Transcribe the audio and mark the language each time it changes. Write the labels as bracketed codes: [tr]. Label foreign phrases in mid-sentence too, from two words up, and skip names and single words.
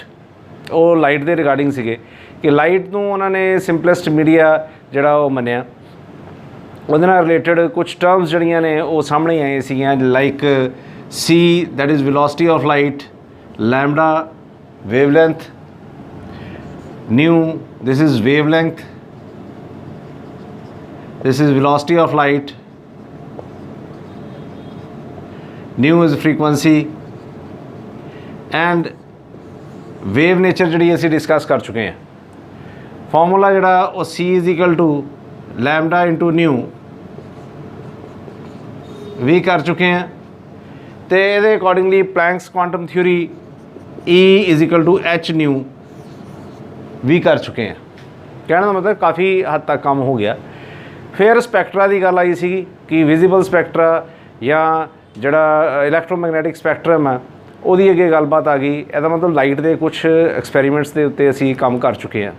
[pa] ਉਹ ਲਾਈਟ ਦੇ ਰਿਗਾਰਡਿੰਗ ਸੀਗੇ ਕਿ ਲਾਈਟ ਨੂੰ ਉਹਨਾਂ ਨੇ [en] simplest media [pa] ਜਿਹੜਾ ਉਹ ਮੰਨਿਆ। ਉਹਦੇ ਨਾਲ ਰਿਲੇਟਡ ਕੁਛ ਟਰਮਸ ਜਿਹੜੀਆਂ ਨੇ ਉਹ ਸਾਹਮਣੇ ਆਏ ਸੀਗੀਆਂ, [en] like c that is velocity of light, lambda wavelength, nu this is wavelength, this is velocity of light, nu is frequency, and wave nature [pa] ਜਿਹੜੀ ਅਸੀਂ ਡਿਸਕਸ ਕਰ ਚੁੱਕੇ ਹਾਂ। ਫਾਰਮੂਲਾ ਜਿਹੜਾ ਉਹ [en] c is equal to lambda into nu [pa] ਵੀ ਕਰ ਚੁੱਕੇ ਹਾਂ, ਅਤੇ ਇਹਦੇ ਅਕੋਰਡਿੰਗਲੀ [en] Planck's quantum theory E is equal to h nu [pa] ਵੀ ਕਰ ਚੁੱਕੇ ਹਾਂ। ਕਹਿਣ ਦਾ ਮਤਲਬ ਕਾਫੀ ਹੱਦ ਤੱਕ ਕੰਮ ਹੋ ਗਿਆ। ਫਿਰ ਸਪੈਕਟਰਾ ਦੀ ਗੱਲ ਆਈ ਸੀਗੀ ਕਿ [en] visible spectra [pa] ਜਾਂ ਜਿਹੜਾ [en] electromagnetic spectrum [pa] ਹੈ ਉਹਦੀ ਅੱਗੇ ਗੱਲਬਾਤ ਆ ਗਈ। ਇਹਦਾ ਮਤਲਬ ਲਾਈਟ ਦੇ ਕੁਛ ਐਕਸਪੈਰੀਮੈਂਟਸ ਦੇ ਉੱਤੇ ਅਸੀਂ ਕੰਮ ਕਰ ਚੁੱਕੇ ਹਾਂ।